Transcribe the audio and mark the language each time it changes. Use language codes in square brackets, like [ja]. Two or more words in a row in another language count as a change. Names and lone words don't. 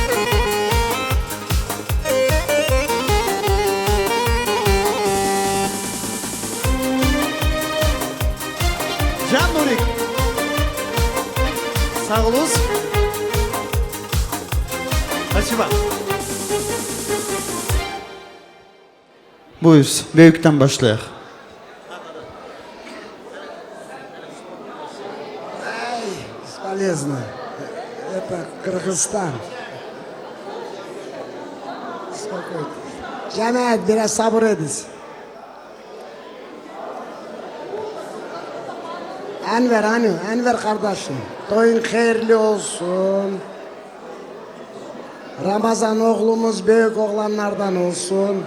[tr] Can Nurik. Sağ olun. Спасибо. Buyur, büyükten başlayalım. [ru] Бесполезно. Это Кыргызстан. Спокойно. [tr] Cemaat biraz sabır ediniz. Enver kardeşim. Toyun hayırlı olsun. Ramazan oğlumuz büyük oğlanlardan olsun.